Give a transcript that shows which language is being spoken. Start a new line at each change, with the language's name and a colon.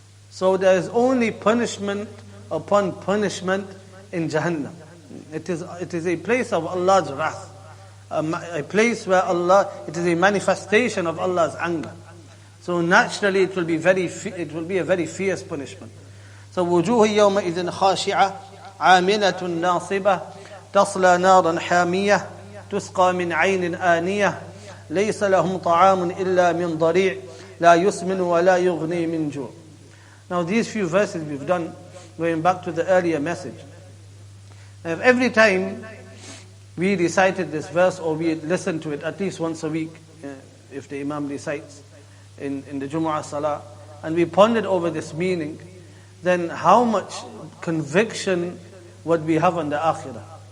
English: So there is only punishment upon punishment in Jahannam. It is a place of Allah's wrath. A place where it is a manifestation of Allah's anger. So naturally it will be a very fierce punishment. So
Arabic: وجوه يومئذ خاشعة عاملة ناصبة تصلى نارا حامية تسقى من عين آنية ليس لهم طعام إلا من ضريع لا يسمن ولا يغني من جوع.
English: Now these few verses we've done, going back to the earlier message. Every time we recited this verse, or we listened to it at least once a week, if the Imam recites in the Jumu'ah Salah, and we pondered over this meaning, then how much conviction would we have on the Akhirah?